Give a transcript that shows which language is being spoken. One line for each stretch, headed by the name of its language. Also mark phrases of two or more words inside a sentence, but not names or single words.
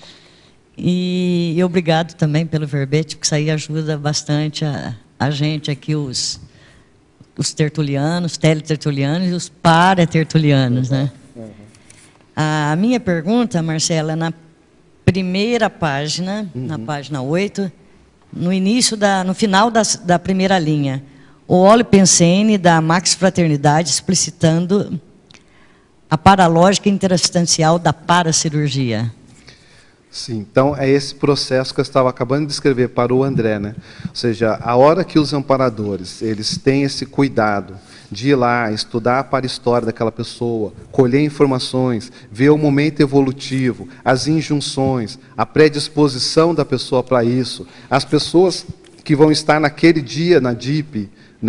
Portuguese: E obrigado também pelo verbete, porque isso aí ajuda bastante a gente aqui, os tertulianos, teletertulianos e os paratertulianos, né? A minha pergunta, Marcela, na primeira página, na página 8, no final da primeira linha, o Olli Pensene da Max Fraternidade explicitando a paralógica interassistencial da paracirurgia. Sim, então é esse processo que eu estava acabando de descrever para o André, né? Ou seja, a hora que os amparadores, eles têm esse cuidado de ir lá, estudar a parahistórria daquela pessoa, colher informações, ver o momento evolutivo, as injunções, a predisposição da pessoa para isso, as pessoas que vão estar naquele dia na DIP, né?